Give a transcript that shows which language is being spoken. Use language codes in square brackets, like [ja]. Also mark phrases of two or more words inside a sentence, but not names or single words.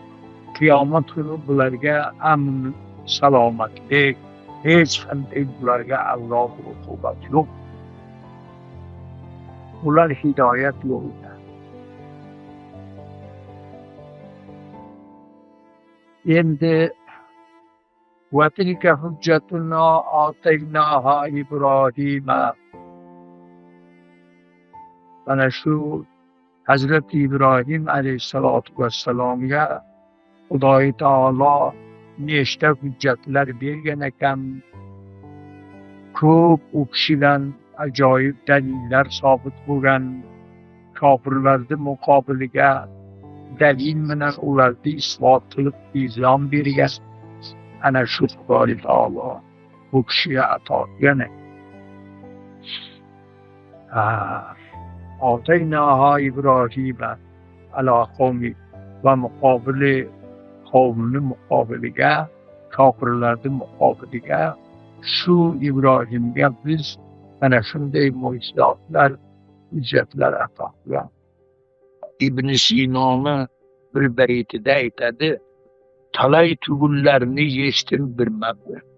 [uz] Qiyomat kuni bularga amn, salomatlik, hech qanday bularga azob uqubat yo'q. Ular hidoyat yo'lida. [ar] Endi وَتِلْكَ حُجَّتُنَا آتَيْنَاهَا إِبْرَاهِيمَ. [uz] Mana shu Hazrati Ibrohim alayhissalatu vassalomga Xudoy taolo nechta hujjatlar bergan ekan. Ko'p u kishidan ajoyib dalillar sobit bo'lgan. Kofirlarning muqobiliga dalil bilan ularni isbot qilib izom bergan. Ana shu Xudoy taolo bu kishiga ato qilgan. [ar] آتَيْنَاهَا إِبْرَاهِيمَ عَلَى قَوْمِهِ [uz] va muqobili qavmning muqobiliga, kofirlarning muqobiliga shu Ibrohimga biz mana shunday mo'jizotlar, hujjatlar ato qilgan. Ibn Sinoni bir baytida aytadi, talay tugunlarni yechtirib bermabdi.